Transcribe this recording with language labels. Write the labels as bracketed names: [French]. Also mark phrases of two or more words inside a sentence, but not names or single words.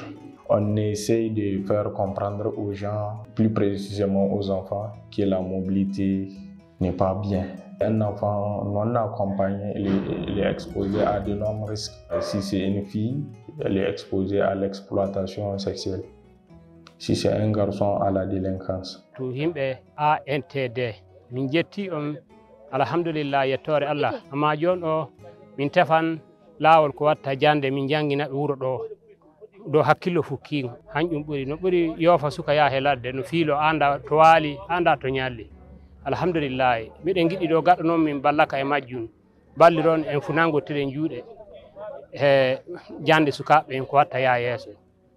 [French] On essaye de faire comprendre aux gens, plus précisément aux enfants, que la mobilité n'est pas bien. Un enfant non accompagné, il est exposé à d'énormes risques. Si c'est une fille, elle est exposée à l'exploitation sexuelle. Si c'est un garçon, à la délinquance. [Fula] To himɓe ANTD min jetti on alhamdulillah yettore Allah amma jon o min tefan laawol ko watta jande min janginaɓe wuro ɗo hakkillo fukkigo hanƴum ɓuri no ɓuri yoofa suka yaha e ladde no fiilo anda to waali anda to ñalli alhamdulillah miɗen giɗi ɗo gaɗa noon min ballaka e majjum balliron en funangotiren juuɗe e jande sukaɓe en ko watta yaha yeeso